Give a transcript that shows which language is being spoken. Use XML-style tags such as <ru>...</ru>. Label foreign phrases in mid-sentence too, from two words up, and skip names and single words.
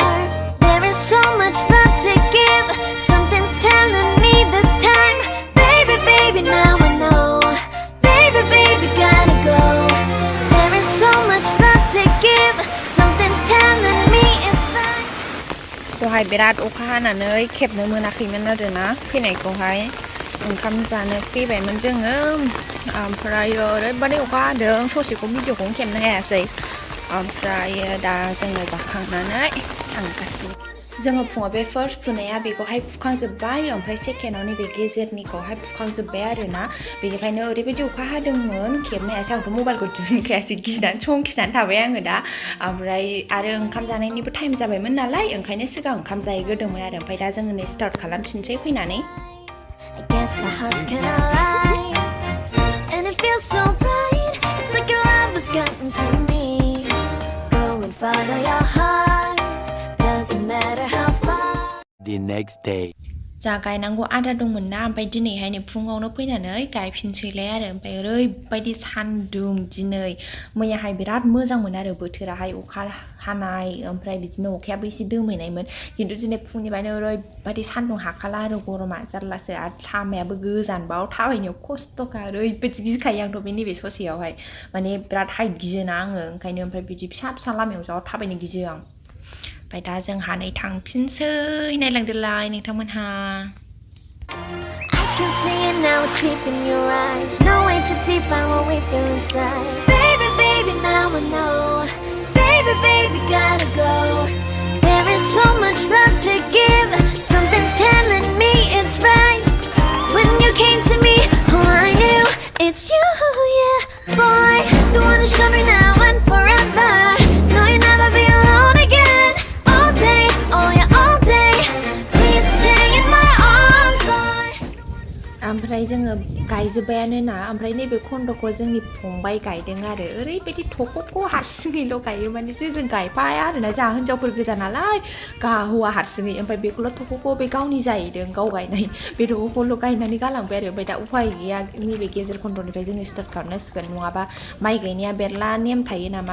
<en>There is so much love to give, something's telling me this time. Baby, baby, now I know. Baby, baby, gotta go. There is so much love to give, something's telling me it's right.</en> <brx>दहाय बिराद अखा हानानै खेबनो मोनाखैमोन आरोना फैनायखौहाय ओंखाम जानो फैबायमोन जोङो ओमफ्राय ओरैबादि अखा हादों ससेखौ भिडिअखौनो खेबनो हायासै ओमफ्राय दा जोङो जाखांनानै थांगासिनो जोङो फुङाव बे फार्स्ट फुनाया बेखौहाय फुखांजोब्बाय ओमफ्राय सेकेन्डआव नैबे गेजेरनिखौहाय फुखांजोब्बाय आरोना बेनिखायनो ओरैबायदि अखा हादोंमोन खेबनो हायासै आंथ' मबाइलखौ दिहुनखायासै गिनानै संखिनानै थाबाय आङो दा ओमफ्राय आरो ओंखाम जानायनिबो टाइम जाबायमोन नालाय ओंखायनो सिगां ओंखाम जाहैग्रोदोंमोन आरो ओमफ्राय दा जोङो नै स्टार्ट खालामफिनसै फैनानै</brx> <en>I guess the heart's kinda light, and it feels so bright. It's like your love has gotten to me. Go and follow your heart, doesn't matter how far. The next day.</en> <brx>जा गायनांगौ आदा दंमोन ना ओमफ्राय दिनैहाय नै फुङावनो फैनानै गायफिनसैलाय आरो ओमफ्राय ओरैबायदि सान्दुं दिनै मैयाहाय बिराद मोजांमोन आरो बोथोराहाय अखा हानाय ओमफ्राय बिदिनो अखायाबो एसे दोमैनायमोन खिन्थु दिनै फुंनिफ्रायनो ओरैबायदि सान्दुं हाखाला आरो गरमा जारलासो आरो लामायाबो गोजानबाव थाबायनो खस्थ'खा ओरैबायदि गिखायो आंथ' बे नैबे ससेयावहाय माने बिराद हाइट गियोना आङो ओंखायनो ओमफ्राय बिदि फिसा फिसा लामायाव जा थाबायनो गियो आं ओमफ्राय दा जोंहा नै थांफिनसै नायलांदोलाय नोंथांमोनहा</brx> <en>I can see it now, it's deep in your eyes. No way too deep, I won't wait there inside. Baby, baby, now I know. Baby, baby, gotta go. There is so much love to give, something's telling me it's right. When you came to me, oh I knew it's you, yeah. Boy, the one who showed me now and forever. No, you'll never be alone again. All day, oh yeah, all day. Please stay in my arms, boy.</en> <brx>ओमफ्राय जोङो गायजोब्बायानो ना ओमफ्राय नैबे खन्द'खौ जोंनि फंबाय गायदों आरो ओरैबायदि थख'खौ हारसिङैल' गायो माने जों गायफाया आरोना जोंहा हिन्जावफोर गोजा नालाय हौवा हारसिङै ओमफ्राय बेखौल' थख'खौ बे गावनि जाहैदों गाव गायनाय बे थख'खौल' गायनानै गालांबाय आरो ओमफ्राय दा उफाय गैया नैबे गेजेर खन्द'निफ्राय जोङो स्टार्ट खालामनांसिगोन नङाबा माइ गायनाया बेरला नेम थायो नामा</brx>